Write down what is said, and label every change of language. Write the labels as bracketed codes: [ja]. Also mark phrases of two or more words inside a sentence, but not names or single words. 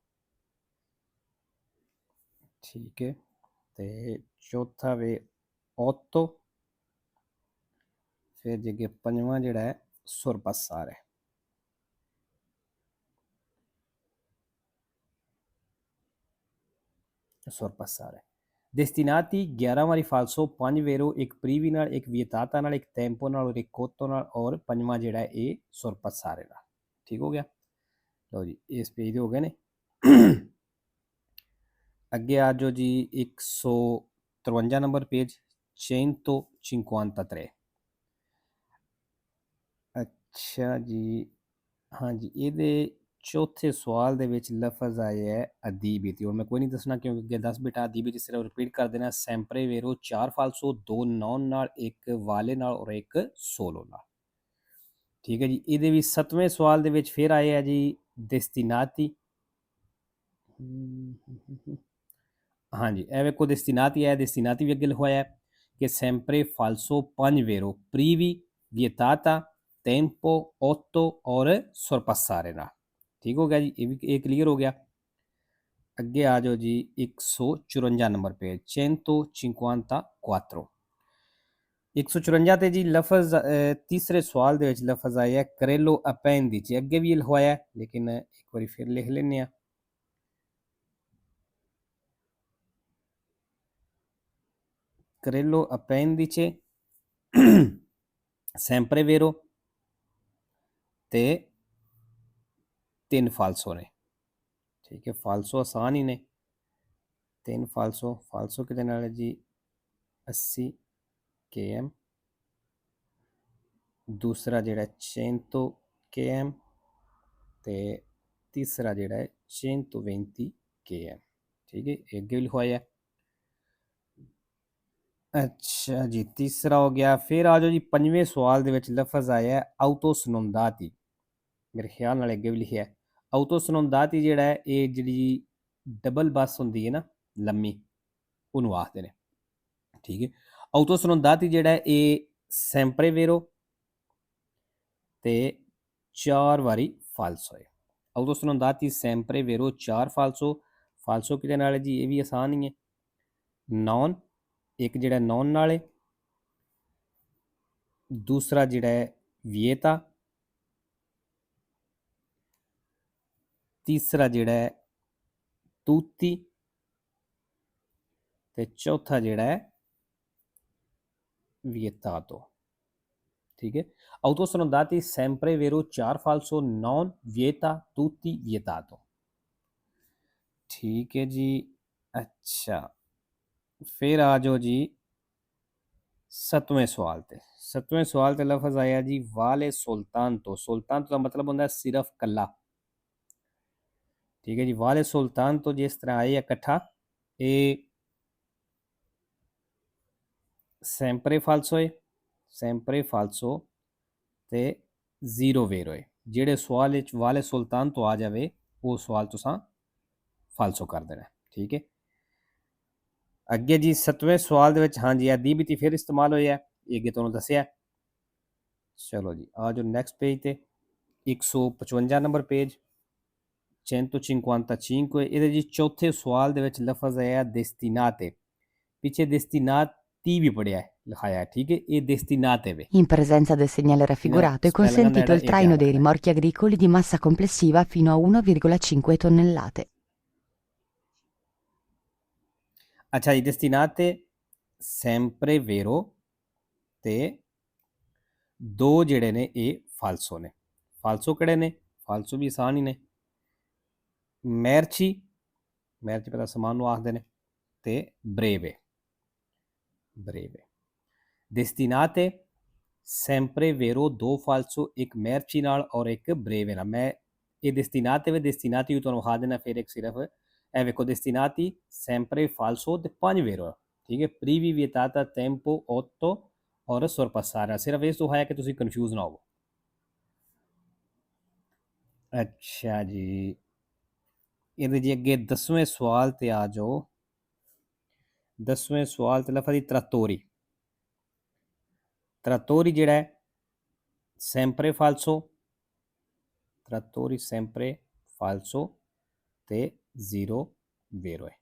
[pa] ਠੀਕ ਹੈ, ਤੇ ਚੌਥਾ ਵੇ otto। ਫਿਰ ਜੇ ਪੰਜਵਾਂ ਜਿਹੜਾ ਹੈ ਸੁਰਪਸਾਰ ਹੈ। ਸੁਰਪਸਾਰ ਹੈ। destinati 11 ਵਾਰੀ ਫਾਲਸੋ, 5 ਵੇਰੋ, ਇੱਕ ਪ੍ਰੀਵੀ ਨਾਲ, ਇੱਕ ਵਿਅਤਾਤਾ ਨਾਲ, ਇੱਕ ਟੈਂਪੋ ਨਾਲ ਔਰ ਇੱਕ ਕੋਤੋ ਨਾਲ ਔਰ ਪੰਜਵਾਂ ਜਿਹੜਾ ਇਹ ਸੁਰਪਸਾਰੇ ਨਾਲ। ਠੀਕ ਹੋ ਗਿਆ। ਲਓ ਜੀ, ਇਸ ਪੇਜ ਦੇ ਹੋ ਗਏ ਨੇ। ਅੱਗੇ ਆ ਜਾਓ ਜੀ 153 [en] number page [pa] 153। ਅੱਛਾ ਜੀ, ਹਾਂਜੀ ਇਹਦੇ ਚੌਥੇ ਸਵਾਲ ਦੇ ਵਿੱਚ ਲਫ਼ਜ਼ ਆਇਆ ਹੈ ਅਦੀਬੀਤੀ। ਔਰ ਮੈਂ ਕੋਈ ਨਹੀਂ ਦੱਸਣਾ ਕਿਉਂਕਿ ਅੱਗੇ 10 ਬੇਟਾ ਅਦੀਬੀਤੀ ਸਿਰਫ ਰਿਪੀਟ ਕਰ ਦੇਣਾ। [it] sempre vero [pa] 4 ਫਾਲਸੋ, 2 ਨੌਨ ਨਾਲ, 1 ਵਾਲੇ ਨਾਲ ਔਰ 1 ਸੋਲੋ ਨਾਲ। ਠੀਕ ਹੈ ਜੀ, ਇਹਦੇ ਵੀ 7ਵੇਂ ਸਵਾਲ ਦੇ ਵਿੱਚ ਫਿਰ ਆਇਆ ਹੈ ਜੀ destinati। ਹਾਂਜੀ ਇਹ ਵੇਖੋ destinati ਆਇਆ। destinati ਵੀ ਅੱਗੇ ਲਿਖਵਾਇਆ ਕਿ [it] sempre falso 5 vero, privi, vietata, tempo, 8 [pa] और sorpassare ਨਾਲ। [hi] ठीक हो गया जी, ये भी ये क्लियर हो गया। [pa] ਅੱਗੇ ਆ ਜਾਓ ਜੀ 154 [en] number page [pa] 154। 154 ਤੇ ਜੀ ਲਫ਼ਜ਼ ਤੀਸਰੇ ਸਵਾਲ ਦੇ ਵਿੱਚ ਲਫ਼ਜ਼ ਆਇਆ [it] carrello appendice. [pa] ਅੱਗੇ ਵੀ ਲਿਖਵਾਇਆ ਲੇਕਿਨ ਇੱਕ ਵਾਰੀ ਫਿਰ ਲਿਖ ਲੈਂਦੇ ਆ। ਕਰੇਲੋ ਅਪੈਂਡਿce [it] sempre vero [pa] ਤੇ 3 ਫਾਲਸੋ ਨੇ। ਠੀਕ ਹੈ, ਫਾਲਸੋ ਆਸਾਨ ਹੀ ਨੇ, 3 ਫਾਲਸੋ, ਫਾਲਸੋ ਕਿਹਦੇ ਨਾਲ ਹੈ ਜੀ 80 km, ਦੂਸਰਾ ਜਿਹੜਾ 100 km ਤੇ ਤੀਸਰਾ ਜਿਹੜਾ ਹੈ 120 km। ਠੀਕ ਹੈ, ਇਹ ਅੱਗੇ ਵੀ ਲਿਖਵਾਇਆ। ਅੱਛਾ ਜੀ, ਤੀਸਰਾ ਹੋ ਗਿਆ। ਫਿਰ ਆ ਜਾਓ ਜੀ ਪੰਜਵੇਂ ਸਵਾਲ ਦੇ ਵਿੱਚ ਲਫ਼ਜ਼ ਆਇਆ ਹੈ ਆਉਟੋਸਨੋਮਦਾਤੀ, ਮੇਰੇ ਖ਼ਿਆਲ ਨਾਲ ਅੱਗੇ ਵੀ ਲਿਖਿਆ ਹੈ। ਆਉਟੋਸਨੋਮਦਾਤੀ ਜਿਹੜਾ ਹੈ ਇਹ ਜਿਹੜੀ ਡਬਲ ਬੱਸ ਹੁੰਦੀ ਹੈ ਨਾ ਲੰਮੀ, ਉਹਨੂੰ ਆਖਦੇ ਨੇ। ਠੀਕ ਹੈ, ਆਉਟੋਸਨੋਮਦਾਤੀ ਜਿਹੜਾ ਹੈ ਇਹ [it] sempre vero [pa] ਤੇ 4 ਵਾਰੀ ਫਾਲਸੋ ਹੈ। ਆਉਟੋਸਨੋਮਦਾਤੀ [it] sempre vero [pa] 4 ਫਾਲਸੋ, ਫਾਲਸੋ ਕਿਹਦੇ ਨਾਲ ਹੈ ਜੀ, ਇਹ ਵੀ ਆਸਾਨ ਹੀ ਹੈ, ਨੌਨ, ਇੱਕ ਜਿਹੜਾ ਨੌਨ ਨਾਲ ਹੈ, ਦੂਸਰਾ ਜਿਹੜਾ ਹੈ ਵਿਏਤਾ, ਤੀਸਰਾ ਜਿਹੜਾ ਹੈ ਤੂਤੀ ਤੇ ਚੌਥਾ ਜਿਹੜਾ ਹੈ ਵਿਏਤਾਤੋ। ਠੀਕ ਹੈ, [it] आउटोसनोमदाती sempre vero 4 falso non vieta tutti vietato। [pa] ਠੀਕ ਹੈ ਜੀ। ਅੱਛਾ, ਫਿਰ ਆ ਜਾਓ ਜੀ 7ਵੇਂ ਸਵਾਲ ਤੇ। 7ਵੇਂ ਸਵਾਲ ਤੇ ਲਫ਼ਜ਼ ਆਇਆ ਜੀ [it] vale soltanto. soltanto [pa] ਦਾ ਮਤਲਬ ਹੁੰਦਾ ਹੈ ਸਿਰਫ ਕੱਲਾ। ਠੀਕ ਹੈ ਜੀ, [it] vale soltanto [pa] ਜਿਸ ਤਰ੍ਹਾਂ ਆਏ ਇਕੱਠਾ, ਇਹ [it] sempre falso [pa] ਹੈ, [it] sempre falso [pa] ਤੇ ਜ਼ੀਰੋ ਵੇਰੋ ਹੈ। ਜਿਹੜੇ ਸਵਾਲ ਵਿੱਚ [it] vale soltanto [pa] ਆ ਜਾਵੇ ਉਹ ਸਵਾਲ ਤੁਸੀਂ ਫਾਲਸੋ ਕਰ ਦੇਣਾ। ਠੀਕ ਹੈ, ਅੱਗੇ ਜੀ 7ਵੇਂ ਸਵਾਲ ਦੇ ਵਿੱਚ ਹਾਂਜੀ ਇਹ ਦੀ ਵੀ ਫਿਰ ਇਸਤੇਮਾਲ ਹੋਇਆ, ਇਹ ਅੱਗੇ ਤੁਹਾਨੂੰ ਦੱਸਿਆ। ਚਲੋ ਜੀ ਆ ਜਾਓ [en] next page [pa] ਤੇ 155 [en] number page [pa] 155 ਇਹਦੇ ਜੀ ਚੌਥੇ ਸਵਾਲ ਦੇ ਵਿੱਚ ਲਫ਼ਜ਼ ਆਇਆ destinate, ਪਿੱਛੇ destinati ਵੀ ਪੜਿਆ ਹੈ ਲਿਖਾਇਆ ਹੈ। ਠੀਕ ਹੈ, ਇਹ destinate ਵੇ। [it] In presenza del segnale raffigurato è consentito il traino dei rimorchi agricoli di massa complessiva fino a 1,5 tonnellate. [pa] ਅੱਛਾ ਜੀ, [it] destinate sempre vero [pa] ਤੇ ਦੋ ਜਿਹੜੇ ਨੇ ਇਹ ਫਾਲਸੋ ਨੇ। ਫਾਲਸੋ ਕਿਹੜੇ ਨੇ? ਫਾਲਸੋ ਵੀ ਆਸਾਨ ਹੀ ਨੇ, ਮੈਰਚੀ, ਮੈਰਚੀ ਪਤਾ ਸਮਾਨ ਨੂੰ ਆਖਦੇ ਨੇ, ਤੇ ਬਰੇਵੇ, ਬਰੇਵੇ। [it] destinate sempre vero [pa] ਦੋ ਫਾਲਸੋ, ਇੱਕ ਮੈਰਚੀ ਨਾਲ ਔਰ ਇੱਕ ਬਰੇਵੇ ਨਾਲ। ਮੈਂ ਇਹ destinate ਵੇ destinati ਤੁਹਾਨੂੰ ਵਿਖਾ ਦੇਣਾ ਫਿਰ ਇੱਕ ਸਿਰਫ। ਇਹ ਵੇਖੋ [it] destinati sempre falso [pa] ਤੇ 5 vero। ਠੀਕ ਹੈ, [it] privi vietata tempo 8 [pa] ਔਰ sorpassare, ਸਿਰਫ ਇਸ ਤੋਂ ਹੋਇਆ ਕਿ ਤੁਸੀਂ ਕਨਫਿਊਜ਼ ਨਾ ਹੋਵੋ। ਅੱਛਾ ਜੀ, ਇਹਦੇ ਜੀ ਅੱਗੇ 10ਵੇਂ ਸਵਾਲ ਤੇ ਆ ਜਾਓ। 10ਵੇਂ ਸਵਾਲ ਤੇ ਲਫ਼ਜ਼ trattori, trattori ਜਿਹੜਾ ਹੈ [it] sempre falso, trattori sempre falso [pa] ਤੇ 0 vero ਹੈ।